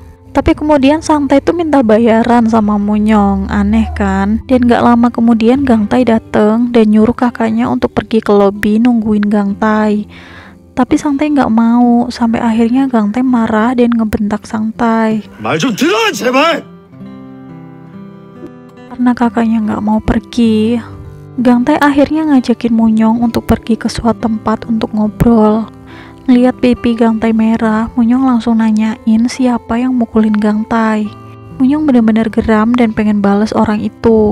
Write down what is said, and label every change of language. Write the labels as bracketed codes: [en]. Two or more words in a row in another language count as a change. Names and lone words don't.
[id] Tapi kemudian Sang Tae tuh minta bayaran sama Munyong, aneh kan? Dan gak lama kemudian Gang Tae dateng dan nyuruh kakaknya untuk pergi ke lobi nungguin Gang Tae. Tapi Sang Tae gak mau, sampai akhirnya Gang Tae marah dan ngebentak Sang Tae. [ko] 말 좀 들어 제발. [id] Karena kakaknya gak mau pergi, Gang Tae akhirnya ngajakin Munyong untuk pergi ke suatu tempat untuk ngobrol. Ngeliat pipi Gang Tae merah, Munyong langsung nanyain siapa yang mukulin Gang Tae. Munyong benar-benar geram dan pengen bales orang itu.